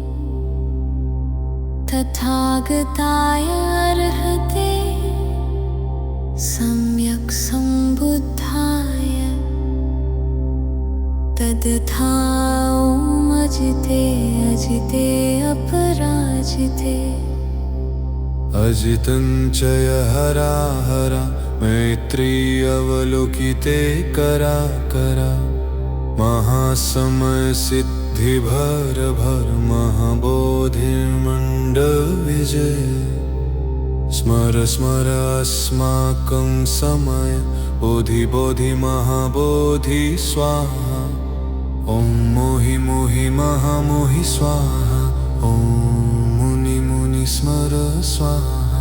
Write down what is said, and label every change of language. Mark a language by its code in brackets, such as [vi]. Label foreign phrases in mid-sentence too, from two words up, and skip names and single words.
[sa] तथागताय अर्हते सम्यक् सम्बुद्धाय तद्यथा ॐ अजिते अजिते अपराजिते अजितं च हरा हरा मैत्री अवलोकिते करा करा महासमय सिद्धि भर भर महाबोधि मंडल विजय स्मर स्मर अस्माकं समय बोधि बोधि महाबोधि स्वाहा ॐ मोहि मोहि महामोहि स्वाहा ॐ मुनि मुनि स्मर स्वाहा